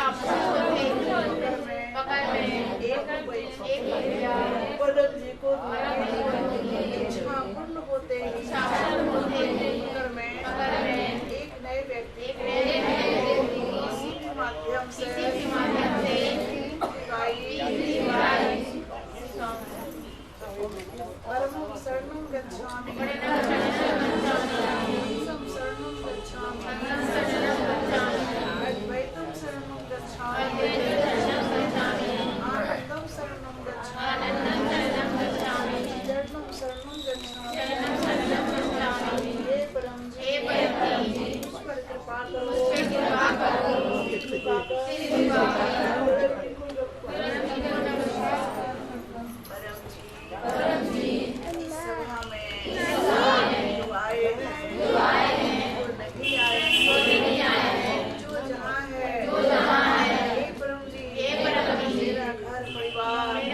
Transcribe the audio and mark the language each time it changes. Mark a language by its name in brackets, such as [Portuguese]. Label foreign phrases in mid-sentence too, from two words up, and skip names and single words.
[Hindi] परम जी को छापूर्ण होते में एक नए व्यक्ति किसी भी माध्यम से [Sanskrit] परमं शरणं गच्छामि, हंसं शरणं गच्छामि, अद्वैतं शरणं गच्छामि, आनंदं शरणं गच्छामि, चरणं शरणं गच्छामि। [Hindi] हे परम जी, मुझ पर कृपा करो, परम जी इस सभा में जो आए हैं, जो नहीं आए हैं, जो जहाँ है, हे परम जी, मेरा घर परिवार,